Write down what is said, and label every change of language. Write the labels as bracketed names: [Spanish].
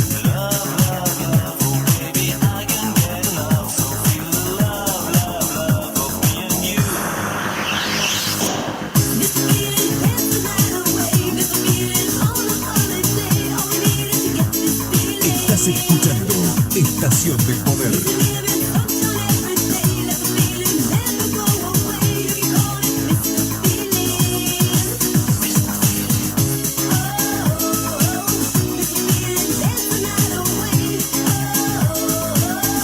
[English] Love, love, love, oh baby, I can get enough. So feel the love, love, love of me and you. Mr. Feeling, dance the night away. Mr. Feeling, on a holiday. All we need is to get this feeling. [Spanish] Estás escuchando Estación del Poder. [English] Living sunshine every day. Let the feeling never go away. You can call it Mr. Feeling. Mr. Feeling. Oh, Mr. Feeling, dance the night away. Oh,